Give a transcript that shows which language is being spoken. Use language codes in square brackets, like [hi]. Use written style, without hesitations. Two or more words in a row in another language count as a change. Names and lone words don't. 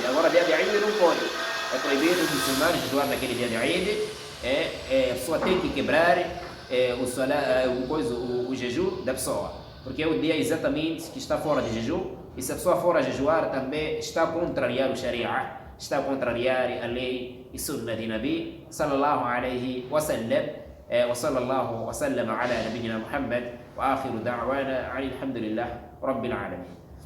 [pt] Agora, dia de Eid não pode. É proibido os muçulmanos jejuar naquele dia de Eid. A pessoa tem que quebrar o jejum da pessoa. Porque é o dia exatamente que está fora de jejum. E se a pessoa for a jejuar, também está a contrariar o Sharia, está a contrariar a lei e sunna de Nabi [ar] صلى الله عليه وسلم. وصلى الله وسلم على نبينا محمد وآخر دعوانا عن الحمد لله رب العالمين.